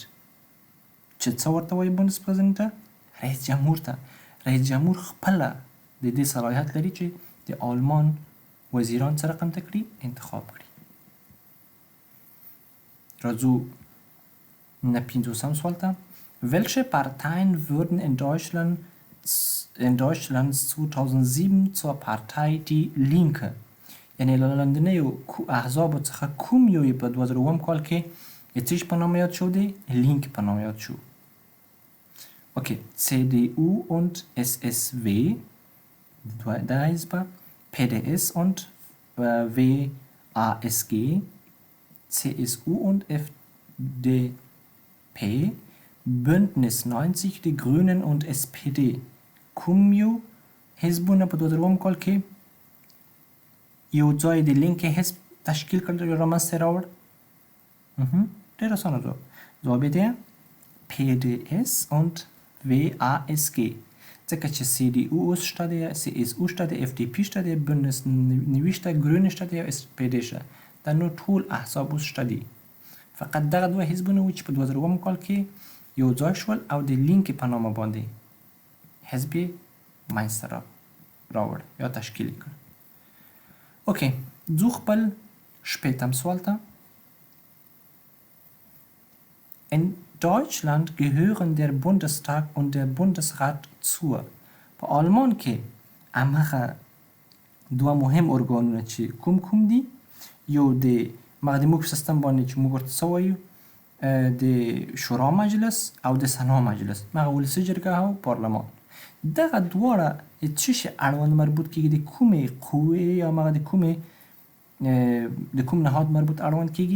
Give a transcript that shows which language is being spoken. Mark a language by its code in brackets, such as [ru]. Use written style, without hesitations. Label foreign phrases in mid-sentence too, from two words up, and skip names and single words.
[ps] چې څه ورته وایي Bundespräsident ته؟ رئیس جمهور ته. رئیس جمهور خپله د دې صلاحیت لري چې د آلمان وزیران څه رقم ته کړي؟ انتخاب کړي. راځو نه پنځوسم سوال ته. [de] Welche Parteien wurden in Deutschlands 2007 zur Partei Die Linke؟ [ps] یعنی له لاندنیو احزابو څخه کوم یو یې په 2007 کال کې څه شي په نامه یاد شو دی؟ لینک په نامه یاد شو. [de] Okay, CDU und SSW, da ist PDS und WASG, CSU und FDP, Bündnis 90, die Grünen und SPD. [ps] کوم یو حزبونه په 2007 کال کې یو ځای د لینک حزب تشکیل کړل یا رامنځته راوړ؟ ډېر اسانه ځواب یې دی PDS und WASG. ځکه چې CDU اوس شته دی، CSU شته دی، FDP شته دی، Bündnis 90 شته، Grüne شته دی او SPD شته. دا نو ټول احزاب اوس شته دي. فقط دغه دوه حزبونه وو چې په 2007 کال کې یو ځای شول او د لینک په نامه باندې حزب منځته راوړ یا تشکیل کړ. اوکې، ځو خپل شپېتم سوال ته. [de] In Deutschland gehören der Bundestag und der Bundesrat zur. [ps] په آلمان کې هماغه دوه مهم ارګانونه چې کوم دي، یو د موږ په سیستم باندې چې موږ ورته څه وایو د شورا مجلس او د سنا مجلس، هغه ولسي جرګه او پارلمان. دغه دواړه څه شي اړوند مربوط کېږي، د کومې قوې یا هغه د کوم نهاد مربوط اړوند کېږي؟